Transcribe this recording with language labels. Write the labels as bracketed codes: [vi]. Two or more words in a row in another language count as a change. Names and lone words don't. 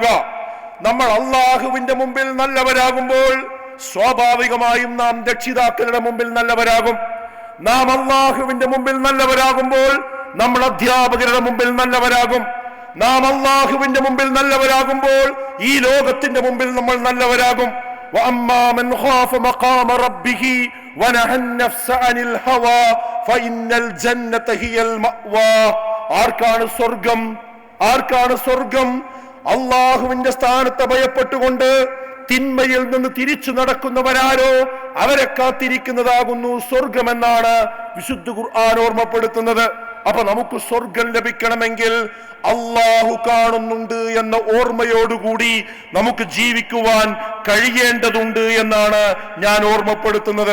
[ml] നമ്മൾ അള്ളാഹുവിന്റെ മുമ്പിൽ നല്ലവരാകുമ്പോൾ സ്വാഭാവികമായും നാം രക്ഷിതാക്കളുടെ മുമ്പിൽ നല്ലവരാകും. നാം അള്ളാഹുവിന്റെ മുമ്പിൽ നല്ലവരാകുമ്പോൾ നമ്മൾ അധ്യാപകരുടെ മുമ്പിൽ നല്ലവരാകും. നാം അള്ളാഹുവിന്റെ മുമ്പിൽ നല്ലവരാകുമ്പോൾ ഈ ലോകത്തിന്റെ മുമ്പിൽ നമ്മൾ നല്ലവരാകും. [ar] وَأَمَّا مَنْ خَافَ مَقَامَ رَبِّهِ وَنَهَى النَّفْسَ عَنِ الْهَوَى فَإِنَّ الْجَنَّةَ هِيَ الْمَأْوَى. [ml] ആർക്കാണ് സ്വർഗം? ആർക്കാണ് സ്വർഗം? അള്ളാഹുവിന്റെ സ്ഥാനത്തെ ഭയപ്പെട്ടുകൊണ്ട് തിന്മയിൽ നിന്ന് തിരിച്ചു നടക്കുന്നവരാരോ അവരെ കാത്തിരിക്കുന്നതാകുന്നു സ്വർഗമെന്നാണ് വിശുദ്ധ ഖുർആൻ ഓർമ്മപ്പെടുത്തുന്നത്. അപ്പൊ നമുക്ക് സ്വർഗം ലഭിക്കണമെങ്കിൽ അള്ളാഹു കാണുന്നുണ്ട് എന്ന ഓർമ്മയോടുകൂടി നമുക്ക് ജീവിക്കുവാൻ കഴിയേണ്ടതുണ്ട് എന്നാണ് ഞാൻ ഓർമ്മപ്പെടുത്തുന്നത്.